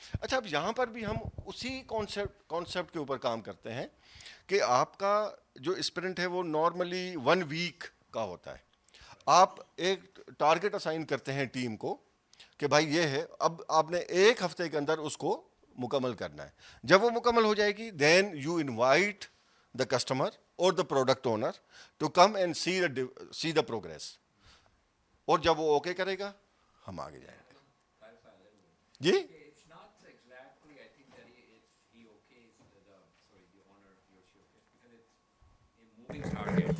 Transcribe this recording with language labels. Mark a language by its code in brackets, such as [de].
[ur] اچھا اب یہاں پر بھی ہم اسی کانسیپٹ کے اوپر کام کرتے ہیں کہ آپ کا جو اسپرنٹ ہے وہ نارملی 1 ویک کا ہوتا ہے. آپ ایک ٹارگیٹ اسائن کرتے ہیں ٹیم کو کہ بھائی یہ ہے, اب آپ نے 1 ہفتے کے اندر اس کو مکمل کرنا ہے. جب وہ مکمل ہو جائے گی [en] Then you invite the customer or the product owner to come and see the progress. [ur] اور جب وہ اوکے کرے گا ہم آگے جائیں گے. جی [en] It's not exactly, I think that he okays the owner, he or she okays, because it's a moving target.